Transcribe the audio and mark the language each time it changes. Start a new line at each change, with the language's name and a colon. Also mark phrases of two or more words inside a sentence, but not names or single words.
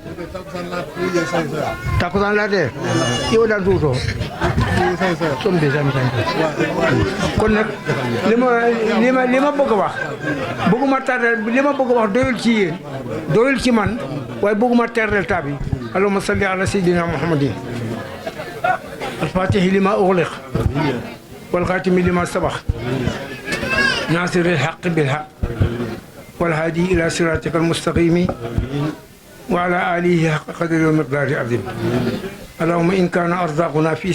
Wolof: takkusaan laa tee yow daan tuutoo som de sami kon nag li ma bëgg a wax bëgguma tardel li ma bëgg a wax doyul ci yéen doyul ci man waaye bëgguma tardel tab yi
Arabic: اللهم صل على سيدنا محمد الفاتح لما أغلق والخاتم لما سبق ناصر الحق بالحق والهادي إلى صراطك المستقيم وعلى آله حق قدره ومقداره العظيم اللهم إن كان أرزاقنا في